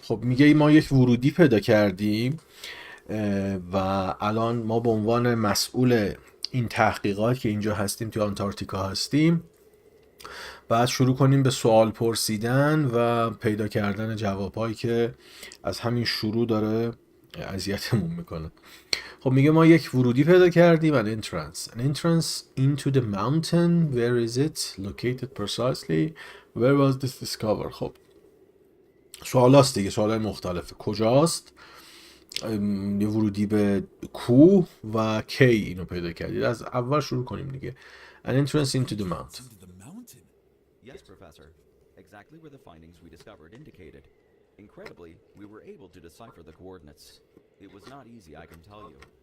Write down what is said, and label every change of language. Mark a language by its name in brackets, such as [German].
[Persian] خب میگه ما یک ورودی پیدا کردیم و الان ما به عنوان مسئول این تحقیقات که اینجا هستیم، توی آنتارکتیکا هستیم، بعد شروع کنیم به سوال پرسیدن و پیدا کردن جوابهایی که از همین شروع داره اذیتمون میکنه. خب میگه ما یک ورودی پیدا کردیم، [English] an entrance into the mountain. Where is it located precisely? Where was this discovered؟ [Persian] خب سوال هست دیگه، سوال مختلفه. کجاست؟ یه ورودی به کوه و کی اینو پیدا کردید. از اول شروع کنیم دیگه. [English] An entrance into the mountain. Yes, Professor. Exactly where the findings we discovered indicated. Incredibly, we were able to decipher the coordinates. It was not easy, I can tell you.